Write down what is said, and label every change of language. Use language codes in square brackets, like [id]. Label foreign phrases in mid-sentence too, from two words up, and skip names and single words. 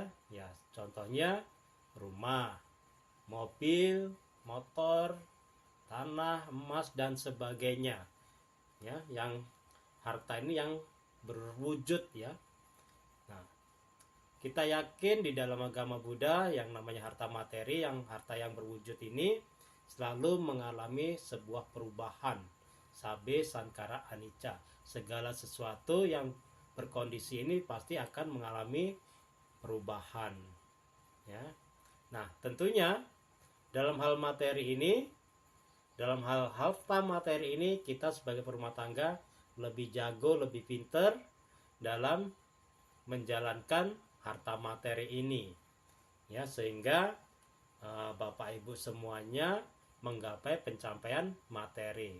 [id] Ya, contohnya rumah, mobil, motor, tanah, emas dan sebagainya. Ya, yang harta ini yang berwujud, ya. Nah, kita yakin di dalam agama Buddha yang namanya harta materi, yang harta yang berwujud ini selalu mengalami sebuah perubahan. [pi] Sabe sankara anicca. [id] Segala sesuatu yang berkondisi ini pasti akan mengalami perubahan, ya. Nah, tentunya dalam hal materi ini, dalam hal harta materi ini, kita sebagai perumah tangga lebih jago, lebih pinter dalam menjalankan harta materi ini, ya, sehingga Bapak Ibu semuanya menggapai pencapaian materi.